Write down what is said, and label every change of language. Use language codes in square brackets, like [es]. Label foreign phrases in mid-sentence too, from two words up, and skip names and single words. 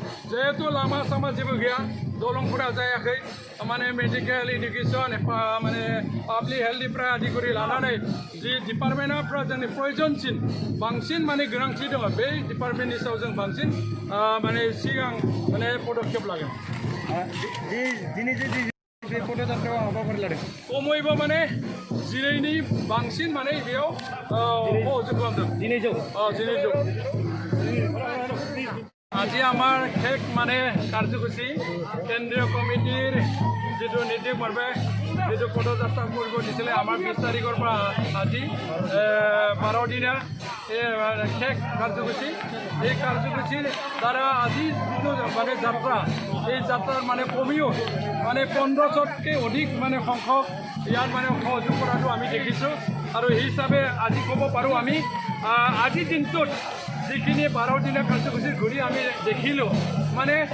[brx] जिहेतु लामा सामा जेबो गैया दलंफोरा जायाखै माने [en] medical education [brx] माने [en] public health-निफ्राय [brx] आदि करि लानानै जि डिपार्टमेन्टफ्रा जोंनि प्रयोजनसिन बांसिन माने गोनांथि दङ बे डिपार्टमेन्टनि सायाव जों बांसिन माने सिगां माने पदक्षेप लागोन दिनै जे बे पदयात्रायाव हाबाफारि लादों खमैबो माने 12नि बांसिन माने बेयाव सहयोग खालामदों [as] 12 আজি আমার শেষ মানে কার্যসূচী কেন্দ্রীয় কমিটির যেটো নির্দেশমর্মে যেটো পদযাত্রা করব দিছিলে আমার 20 তারিখের পৰা আজি 12 দিনা শেষ কার্যসূচী এই কার্যসূচীর দ্বারা আজি যেটো মানে যাত্রা এই যাত্রার মানে কমিও মানে 1500তকৈ অধিক মানে সংখ্যক ইয়ার মানে সহযোগ কৰাটো আমি দেখিছোঁ আৰু এই হিচাপে আজি ক'ব পাৰোঁ আমি আজি দিনটোত যিখিনি 12 দিনীয়া কাৰ্যসূচী ঘূৰি আমি দেখিলোঁ মানে